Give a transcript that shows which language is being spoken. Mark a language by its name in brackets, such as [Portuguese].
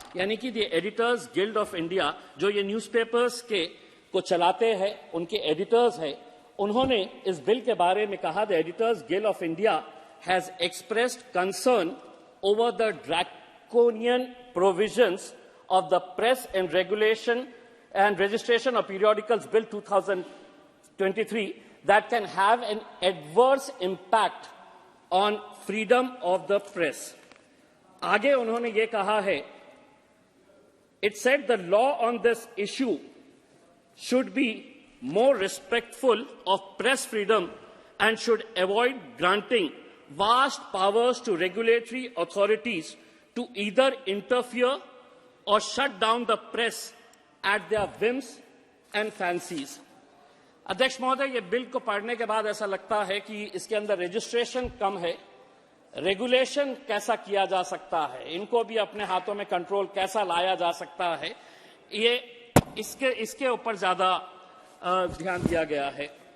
[Hindi] यानी कि the editors guild of India, जो ये न्यूज़पेपर्स के को चलाते हैं, उनके एडिटर्स हैं, उन्होंने इस बिल के बारे में कहा, [English] The editors guild of India has expressed concern over the draconian provisions of the Press and Regulation and Registration of Periodicals Bill 2023 that can have an adverse impact on freedom of the press. [Hindi] आगे उन्होंने ये कहा है, [English] it said the law on this issue should be more respectful of press freedom and should avoid granting vast powers to regulatory authorities to either interfere or shut down the press at their whims and fancies. [Hindi] अध्यक्ष महोदय, ये bill को पढ़ने के बाद ऐसा लगता है कि इसके अंदर रजिस्ट्रेशन कम है, रेगुलेशन कैसा किया जा सकता है, इनको भी अपने हाथों में कंट्रोल कैसा लाया जा सकता है, ये इसके ऊपर ज्यादा ध्यान दिया गया है।